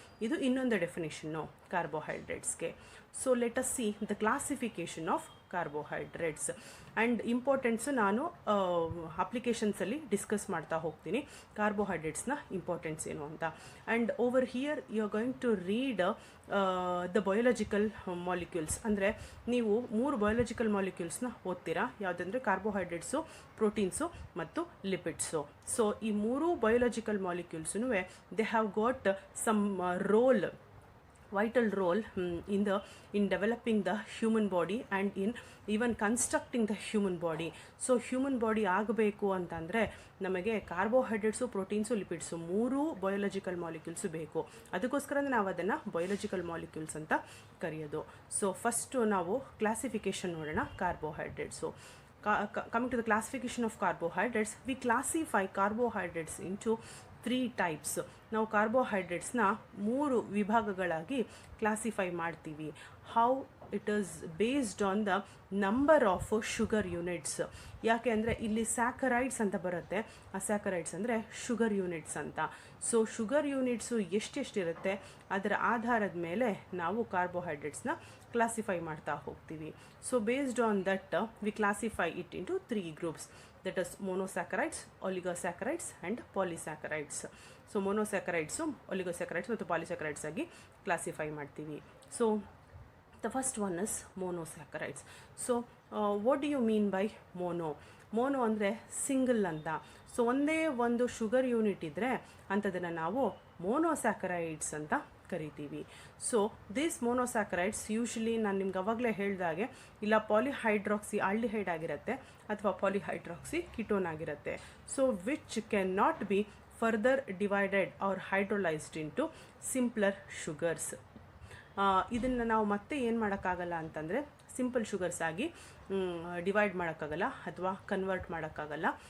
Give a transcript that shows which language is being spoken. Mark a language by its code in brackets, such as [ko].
[kn] ಇದು ಇನ್ನೊಂದು definition ಕಾರ್ಬೋಹೈಡ್ರೇಟ್ಸ್ಗೆ. [en] so let us see the classification of carbohydrates and [kn] importance ನಾನು ಅಪ್ಲಿಕೇಶನ್ಸಲ್ಲಿ discuss ಮಾಡ್ತಾ ಹೋಗ್ತೀನಿ ಕಾರ್ಬೋಹೈಡ್ರೇಟ್ಸ್ನ ಇಂಪಾರ್ಟೆನ್ಸ್ ಏನು ಅಂತ. [en] And over here you are going to read the biological molecules. [kn] ಅಂದರೆ ನೀವು 3 ಬಯೋಲಾಜಿಕಲ್ ಮಾಲಿಕ್ಯೂಲ್ಸ್ನ ಓದ್ತೀರಾ. ಯಾವುದಂದರೆ ಕಾರ್ಬೋಹೈಡ್ರೇಟ್ಸು, ಪ್ರೋಟೀನ್ಸು ಮತ್ತು ಲಿಪಿಡ್ಸು. [en] so [kn] ಈ 3 biological ಮಾಲಿಕ್ಯೂಲ್ಸೂ [en] They have got some role, vital role in developing the human body and in even constructing the human body. [kn] So human body ಆಗಬೇಕು ಅಂತಂದರೆ ನಮಗೆ carbohydrates, proteins, lipids 3 biological molecules ಬೇಕು. ಅದಕ್ಕೋಸ್ಕರ ನಾವು ಅದನ್ನು biological molecules ಅಂತ ಕರೆಯೋದು. ಸೊ ಫಸ್ಟು ನಾವು ಕ್ಲಾಸಿಫಿಕೇಷನ್ ನೋಡೋಣ carbohydrates. [en] Coming to the classification of carbohydrates, we classify carbohydrates into 3 types. [kn] ನಾವು ಕಾರ್ಬೋಹೈಡ್ರೇಟ್ಸ್ನ 3 ವಿಭಾಗಗಳಾಗಿ ಕ್ಲಾಸಿಫೈ ಮಾಡ್ತೀವಿ. [en] How it is based on the number of sugar units. [kn] ಯಾಕೆ ಅಂದರೆ ಇಲ್ಲಿ ಸ್ಯಾಕರೈಡ್ಸ್ ಅಂತ ಬರುತ್ತೆ. ಆ ಸ್ಯಾಕರೈಡ್ಸ್ ಅಂದರೆ ಶುಗರ್ ಯೂನಿಟ್ಸ್ ಅಂತ. ಸೊ ಶುಗರ್ ಯೂನಿಟ್ಸು ಎಷ್ಟೆಷ್ಟಿರುತ್ತೆ ಅದರ ಆಧಾರದ ಮೇಲೆ ನಾವು ಕಾರ್ಬೋಹೈಡ್ರೇಟ್ಸ್ನ ಕ್ಲಾಸಿಫೈ ಮಾಡ್ತಾ ಹೋಗ್ತೀವಿ. [en] So based on that we classify it into 3 groups. That is monosaccharides, oligosaccharides and polysaccharides. [kn] So ಮೊನೋಸ್ಯಾಕರೈಡ್ಸು, ಒಲಿಗೋಸ್ಯಾಕರೈಡ್ಸ್ ಮತ್ತು ಪಾಲಿಸ್ಯಾಕರೈಡ್ಸ್ ಆಗಿ ಕ್ಲಾಸಿಫೈ ಮಾಡ್ತೀವಿ. [en] So the first one is monosaccharides. So what do you mean by mono? [kn] Mono ಅಂದರೆ ಸಿಂಗಲ್ ಅಂತ. ಸೊ ಒಂದೇ ಒಂದು sugar unit ಇದ್ದರೆ ಅಂಥದನ್ನು ನಾವು ಮೋನೋಸ್ಯಾಕರೈಡ್ಸ್ ಅಂತ ಕರಿತೀವಿ. ಸೊ [en] this monosaccharides usually [kn] ನಾನು ನಿಮ್ಗೆ ಅವಾಗಲೇ ಹೇಳಿದಾಗೆ ಇಲ್ಲ ಪಾಲಿಹೈಡ್ರಾಕ್ಸಿ ಆಲ್ಡಿಹೈಡ್ ಆಗಿರುತ್ತೆ ಅಥವಾ ಪಾಲಿಹೈಡ್ರಾಕ್ಸಿ ಕಿಟೋನ್ ಆಗಿರುತ್ತೆ. [en] So which can not be further divided or hydrolyzed into simpler sugars. [kn] ಇದನ್ನು ನಾವು ಮತ್ತೆ ಏನು ಮಾಡೋಕ್ಕಾಗಲ್ಲ ಅಂತಂದರೆ ಸಿಂಪಲ್ ಶುಗರ್ಸ್ ಆಗಿ ಡಿವೈಡ್ ಮಾಡೋಕ್ಕಾಗಲ್ಲ ಅಥವಾ ಕನ್ವರ್ಟ್ ಮಾಡೋಕ್ಕಾಗಲ್ಲ.